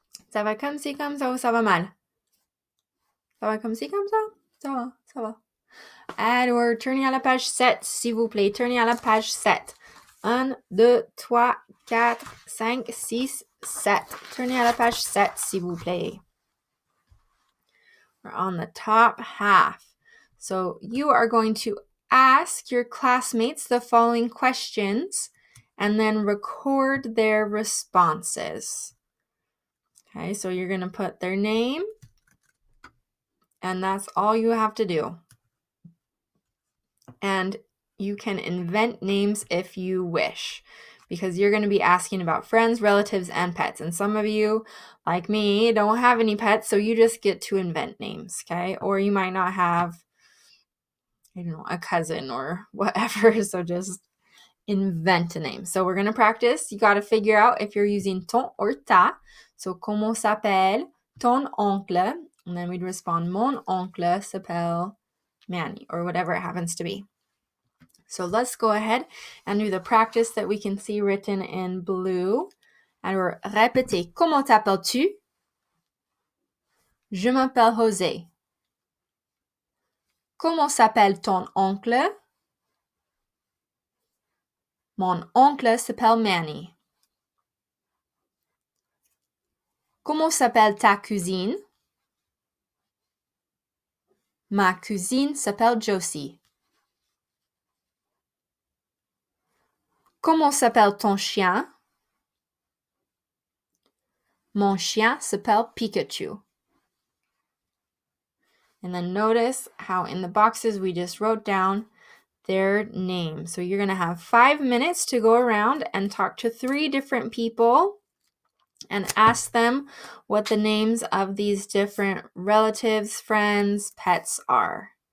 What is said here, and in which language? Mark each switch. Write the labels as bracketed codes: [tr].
[fr] Ça va comme ci, comme ça ou ça va mal? Ça va comme ci, comme ça? Ça va, ça va. Alors, tournez à la page 7, s'il vous plaît. Tournez à la page 7. 1, 2, 3, 4, 5, 6, 7. Tournez à la page 7, s'il vous plaît. [en] We're on the top half. So you are going to ask your classmates the following questions and then record their responses. Okay, so you're going to put their name, and that's all you have to do. And you can invent names if you wish, because you're going to be asking about friends, relatives, and pets. And some of you, like me, don't have any pets, so you just get to invent names, okay? Or you might not have, I don't know, a cousin or whatever, so just invent a name. So we're going to practice. You got to figure out if you're using ton or ta. [fr] So, comment s'appelle ton oncle? [en] And then we'd respond, [fr] mon oncle s'appelle Manny, [en] or whatever it happens to be. So let's go ahead and do the practice that we can see written in blue. [fr] Alors, répétez. Comment t'appelles-tu? Je m'appelle José. Comment s'appelle ton oncle? Mon oncle s'appelle Manny. Comment s'appelle ta cousine? Ma cousine s'appelle Josie. Comment s'appelle ton chien? Mon chien s'appelle Pikachu. [en] And then notice how in the boxes we just wrote down their name. So you're going to have 5 minutes to go around and talk to 3 different people and ask them what the names of these different relatives, friends, pets are.